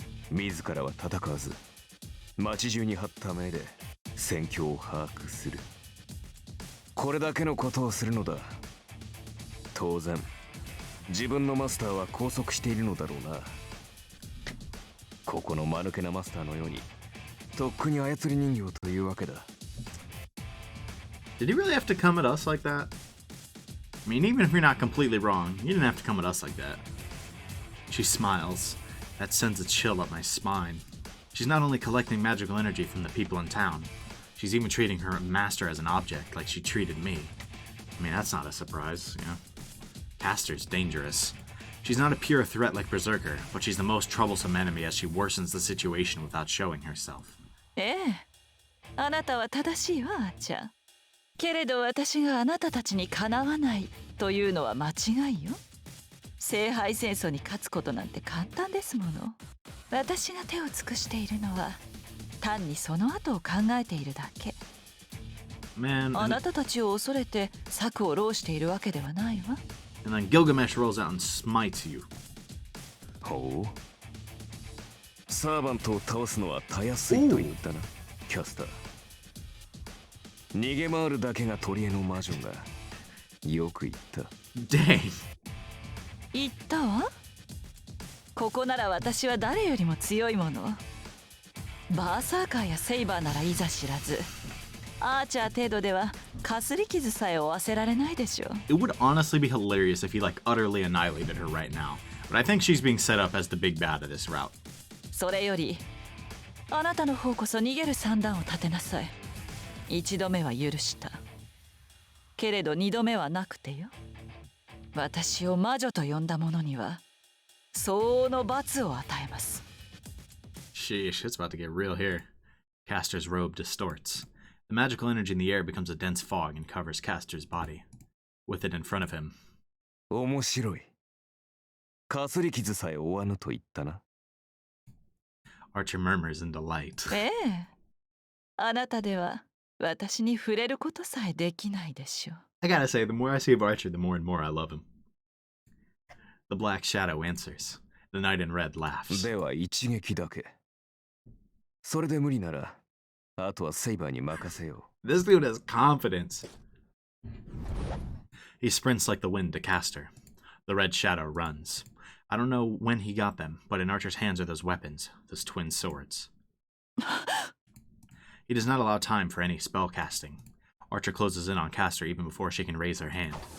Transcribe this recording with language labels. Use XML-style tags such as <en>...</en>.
<ja>自らは戦わず、町中に張った目で戦況を把握する。これだけのことをするのだ。当然、自分のマスターは拘束しているのだろうな。ここの間抜けなマスターのように、とっくに操り人形というわけだ。</ja> <en>Did he really have to come at us like that? I mean, even if you're not completely wrong, you didn't have to come at us like that. She smiles. That sends a chill up my spine. She's not only collecting magical energy from the people in town, she's even treating her master as an object like she treated me. I mean, that's not a surprise, you know? Castor's dangerous. She's not a pure threat like Berserker, but she's the most troublesome enemy as she worsens the situation without showing herself.</en> <ja>ええ、あなたは正しいわ、あーちゃん。けれど私があなたたちにかなわないというのは間違いよ。聖杯戦争に勝つことなんて簡単ですもの。私が手を尽くしているのは単にその後を考えているだけ。</ja> <en>Man,</en> <ja>あなたたちを恐れて策を浪しているわけではないわ。</ja> <en>and then Gilgamesh rolls out and smites you.</en> <ja>ほう。サーバントを倒すのはたやすいと言ったな、キャスター。逃げ回るだけが取り柄の魔女がよく言った。</ja> <en>Dang.</en> <ja>言ったわ。ここなら私は誰よりも強いもの。バーサーカーやセイバーならいざ知らず、アーチャー程度ではかすり傷さえ負わせられないでしょう。</ja> <en>It would honestly be hilarious if he like utterly annihilated her right now. But I think she's being set up as the big bad of this route.</en> <ja>それよりあなたの方こそ逃げる算段を立てなさい。一度目は許した。けれど二度目はなくてよ。私を魔女と呼んだ者には相応の罰を与えます。</ja> <en>Sheesh, it's about to get real here. Castor's robe distorts. The magical energy in the air becomes a dense fog and covers Castor's body. With it in front of him.</en> <ja>面白い。かすり傷さえ負わぬと言ったな。</ja> <en>Archer murmurs in delight.</en> <ja>ええ。あなたでは私に触れることさえできないでしょう。</ja> <en>I gotta say, the more I see of Archer, the more and more I love him. The Black Shadow answers. The Knight in Red laughs.</en> <ja>では一撃だけ。それで無理なら、あとはセイバーに任せよう。</ja> <en>This dude has confidence. He sprints like the wind to Castor. The Red Shadow runs. I don't know when he got them, but in Archer's hands are those weapons, those twin swords. He does not allow time for any spell casting. Archer closes in on Castor even before she can raise her hand.</en>